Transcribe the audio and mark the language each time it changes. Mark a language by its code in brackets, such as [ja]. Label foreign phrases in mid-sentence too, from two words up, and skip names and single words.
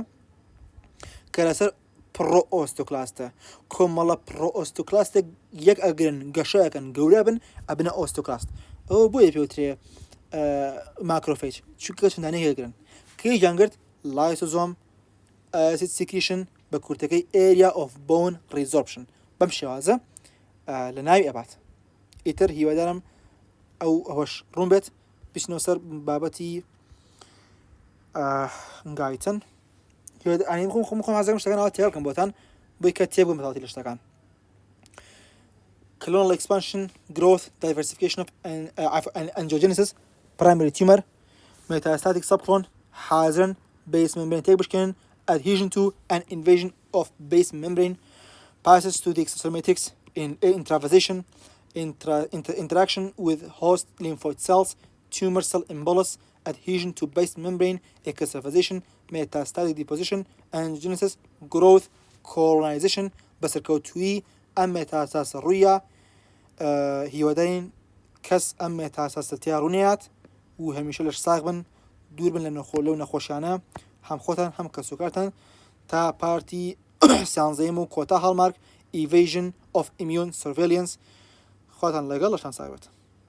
[ckb] کە لەسەر پڕۆ ئۆستیۆکلاستە کۆمەڵە پڕۆ ئۆستیۆکلاستە یەک ئەگرن گەشەیەکەن گەورە بن ئەبنە ئۆستیۆکلاست ئەوە بۆیە پێوترێ ماکرۆفەیج چونکە چەندانەی هێگرن کەی جانگرت لایسۆزۆم ئەسید سیکریشن بە کورتەکەی [en] area of bone resorption [ckb] بەم شێوازە لە ناوی ئەبات ئیتر هیوادارم ئەوەش ڕوون بێت بچنەوە سەر بابەتی گایتن خۆم حەزەکەم شتەکانەوە تێڵکەم بۆتان بۆی کە تێبگەم بەتاڵەتی لە شتەکان [en] clonal expansion growth diversification of angiogenesis primary tumor metastatic subclone [ckb] حازرن base [en] membrane [ckb] تێک بشکێنن [en] adhesion to and invasion of base membrane passes to the extracellular matrix in Extravasation, interaction with host lymphoid cells, tumor cell embolus, adhesion to base membrane, Extravasation, metastatic deposition, angiogenesis, growth, colonization, [ckb] بەسەرکەوتووی ئەم مێتاستاسە ڕوویە هیوادارین کەس ئەم مێتاستاسە تیا ڕوونێات و هەمیشە لەش ساغ بن دوور بن لەو نەخۆشیانە هەم خۆتان هەم کەسوکارتان تا پارتی سیانزەیەم و کۆتا هەڵمارک [en] evasion of immune surveillance [ckb] خواتان لەگەڵ لەشان ساغ بێت